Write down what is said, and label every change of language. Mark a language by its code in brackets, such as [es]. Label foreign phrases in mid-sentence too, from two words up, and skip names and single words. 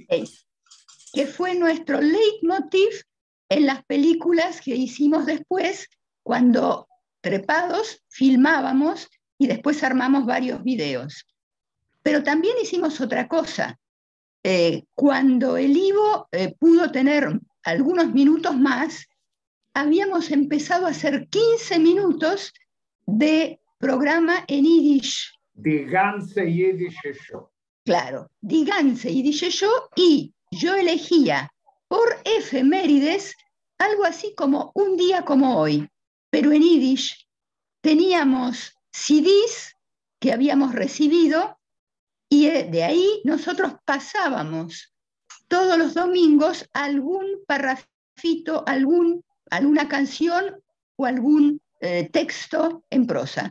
[es] Que fue nuestro leitmotiv en las películas que hicimos después, cuando trepados filmábamos y después armamos varios videos. Pero también hicimos otra cosa. Cuando el Ivo pudo tener algunos minutos más, habíamos empezado a hacer 15 minutos de programa en Yiddish. Die ganze Jiddische Show. Claro, Die ganze Jiddische Show, y yo elegía por efemérides algo así como un día como hoy, pero en Yiddish teníamos CDs que habíamos recibido y de ahí nosotros pasábamos todos los domingos algún parrafito, alguna canción o algún texto en prosa.